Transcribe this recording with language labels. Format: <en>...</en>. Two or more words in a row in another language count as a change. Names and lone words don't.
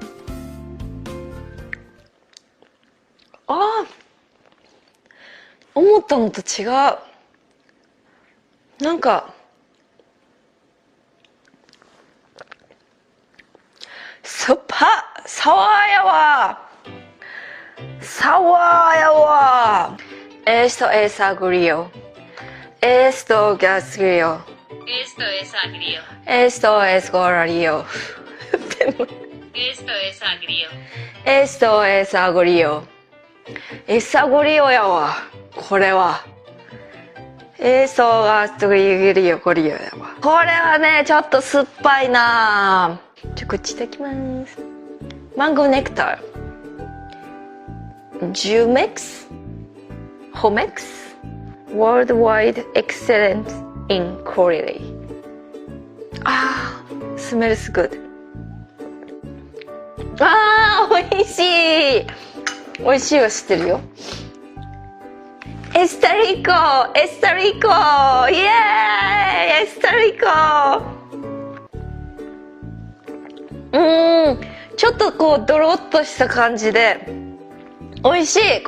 <ja>思ったのと違う。なんかサワーやわ。</ja> <es>Esto es agrio. Esto es agrio. Esto es agrio. Esto es agrio. Esto es agrio. Esto es agrio. Es agrio やわ。これは。Esto es agrio やわ。</es> <ja>これはね、ちょっと酸っぱいな。こっちいただきます。マンゴーネクター。ジュメックス。ホメックス。</ja> <en>Worldwide Excellence in Quality。あー、smells good。</en> <ja>あー、美味しい。美味しいは知ってるよ。</ja> <es>está rico, está rico,</es> <ja>イエーイ、</ja> <es>está rico.</es> <ja>ちょっとこうドロッとした感じで美味しい。</ja>